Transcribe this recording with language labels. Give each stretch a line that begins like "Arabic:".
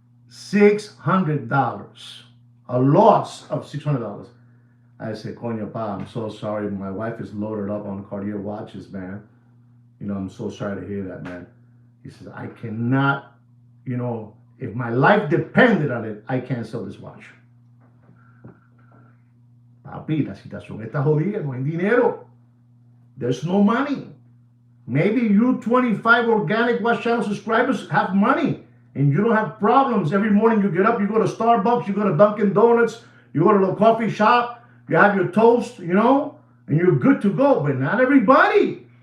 English: $600. A loss of $600. I said, Coño, pa, I'm so sorry. My wife is loaded up on Cartier watches, man. I'm so sorry to hear that, man. He says, I cannot, if my life depended on it, I can't sell this watch.
Spanish: Papi, la situación está jodida, no hay dinero.
English: There's no money. Maybe you 25 organic Watch Channel subscribers have money and you don't have problems. Every morning you get up, you go to Starbucks, you go to Dunkin' Donuts, you go to the coffee shop, you have your toast, and you're good to go. But not everybody.